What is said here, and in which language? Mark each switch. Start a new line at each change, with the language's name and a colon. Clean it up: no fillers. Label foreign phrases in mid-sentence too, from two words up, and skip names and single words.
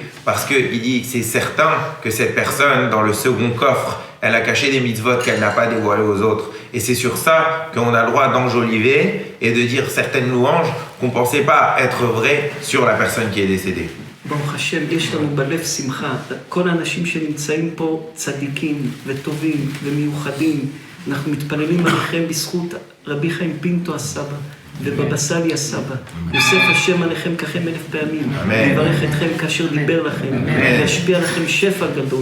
French: Parce qu'il dit que c'est certain que cette personne, dans le second coffre, elle a caché des mitzvot qu'elle n'a pas dévoilées aux autres. Et c'est sur ça qu'on a le droit d'enjoliver et de dire certaines louanges qu'on ne pensait pas être vraies sur la personne qui est décédée.
Hebrew: ברוך השם, יש לנו בלב שמחה. כל האנשים שנמצאים פה צדיקים וטובים ומיוחדים, אנחנו מתפללים עליכם בזכות רבי חיים פינטו הסבא ובבא סאלי הסבא. יוסף השם עליכם ככם 1000 פעמים. יברך אתכם כאשר דיבר לכם. וישפיע לכם שפע גדול.